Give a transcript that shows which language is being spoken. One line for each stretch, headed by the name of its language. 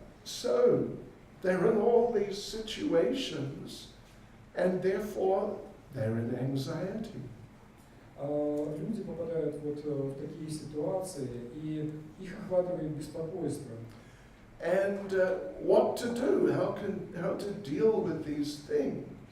English: So, they're in all these situations, and therefore they're in anxiety.
Russian: Люди попадают вот в такие ситуации, и их охватывает беспокойство.
English: And what to do? How to deal with these things?